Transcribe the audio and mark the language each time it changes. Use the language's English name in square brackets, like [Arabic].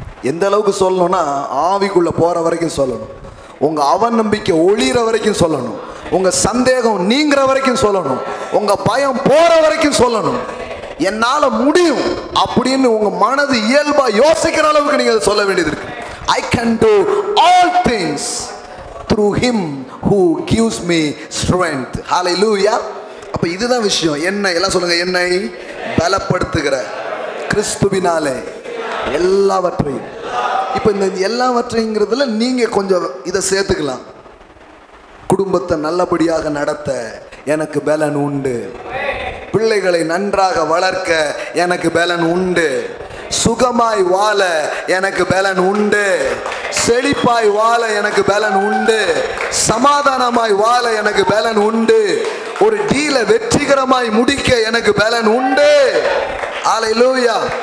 [Tamil] எந்த அளவுக்கு சொல்லணும்னா, ஆவிக்குள்ள போற வரைக்கும் சொல்லணும், உங்க அவநம்பிக்கை ஒளிகிற வரைக்கும் சொல்லணும், உங்க சந்தேகம் நீங்கிற வரைக்கும் சொல்லணும், உங்க பயம் போற வரைக்கும் சொல்லணும். என்னால முடியும் அப்படின்னு உங்க மனது இயல்பா யோசிக்கிற அளவுக்கு நீங்க அதை சொல்ல வேண்டியது இருக்கு. [English] I can do all things through him who gives me strength. [Tamil] Hallelujah. அப்ப இதுதான் விஷயம். என்னை, எல்லாம் சொல்லுங்க, என்னை பலப்படுத்துகிற கிறிஸ்துவினாலே எல்லாவற்றையும். இப்ப இந்த எல்லாவற்றைங்கிறதுல நீங்க கொஞ்சம் இதை சேர்த்துக்கலாம். குடும்பத்தை நல்லபடியாக நடத்த எனக்கு பலன் உண்டு, பிள்ளைகளை நன்றாக வளர்க்க எனக்கு பலன் உண்டு, சுகமாய் வாழ எனக்கு பலன் உண்டு, செழிப்பாய் வாழ எனக்கு பலன் உண்டு, சமாதானமாய் வாழ எனக்கு பலன் உண்டு, ஒரு டீல வெற்றிகரமாய் முடிக்க எனக்கு பலன் உண்டு. அல்லேலூயா.